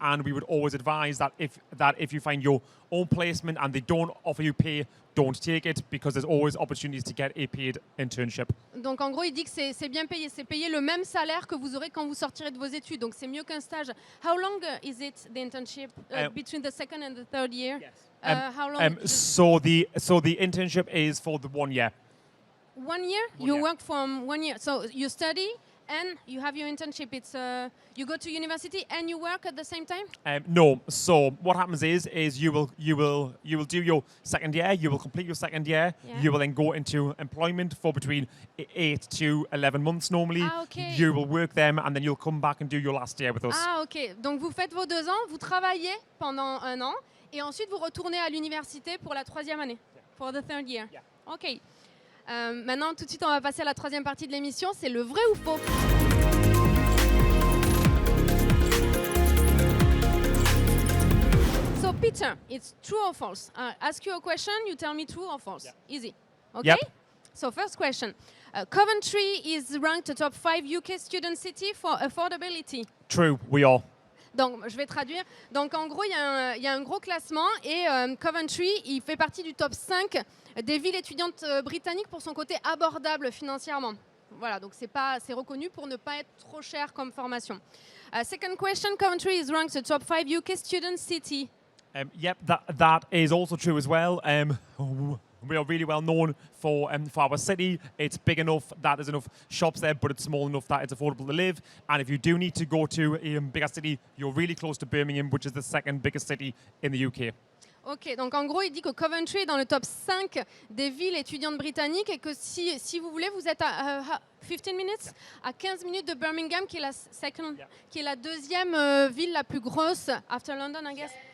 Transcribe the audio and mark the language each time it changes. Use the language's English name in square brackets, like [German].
[English] And we would always advise that if you find your own placement and they don't offer you pay, don't take it, because there's always opportunities to get a paid internship. [French] Donc en gros, il dit que c'est bien payé. C'est payé le même salaire que vous aurez quand vous sortirez de vos études. Donc c'est mieux qu'un stage. [English] How long is it the internship between the second and the third year? How long? So the internship is for the 1 year. 1 year? One You year. work from 1 year. So you study and you have your internship. It's you go to university and you work at the same time? No. So what happens is you will do your second year. You will complete your second year. Yeah. You will then go into employment for between 8 to 11 months normally. Ah, okay. You will work them, and then you'll come back and do your last year with us. Ah ok. [French] Donc vous faites vos 2 ans, vous travaillez pendant 1 an et ensuite vous retournez à l'université pour la 3e année. [English] For the third year. Yeah. Ok. [French] Maintenant, tout de suite, on va passer à la 3e partie de l'émission. C'est le vrai ou faux. [English] So Peter, it's true or false? Ask you a question, you tell me true or false. Yeah. Easy. Okay? Yep. So first question. Coventry is ranked a top 5 UK student city for affordability. True, we are. [French] Donc, je vais traduire. Donc, en gros, il y a un gros classement et Coventry, il fait partie du top 5 des villes étudiantes britanniques pour son côté abordable financièrement. Voilà, donc c'est reconnu pour ne pas être trop cher comme formation. [English] Second question, Coventry is ranked the top 5 UK student city. Yep, that is also true as well. We are really well known for our city. It's big enough that there's enough shops there, but it's small enough that it's affordable to live. And if you do need to go to a bigger city, you're really close to Birmingham, which is the second biggest city in the UK. [French] Ok, donc en gros, il dit que Coventry est dans le top 5 des villes étudiantes britanniques et que si vous voulez, vous êtes à 15 minutes, à 15 minutes de Birmingham, qui est qui est la deuxième ville la plus grosse [English] after London, I guess.